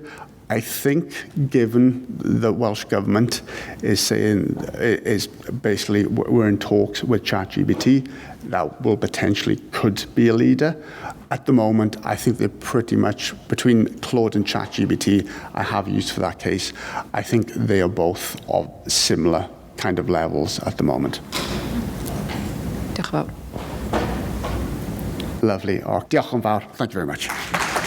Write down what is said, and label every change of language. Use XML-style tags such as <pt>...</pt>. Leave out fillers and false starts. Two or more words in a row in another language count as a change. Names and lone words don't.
<en>I think, given the Welsh Government is basically we're in talks with ChatGPT, that will potentially could be a leader. At the moment, I think they're pretty much between Claude and ChatGPT. I have used for that case. I think they are both of similar kind of levels at the moment.</en> <cy>Diolch yn fawr. Lovely. Diolch yn fawr.</cy> <en>Thank you very much.</en>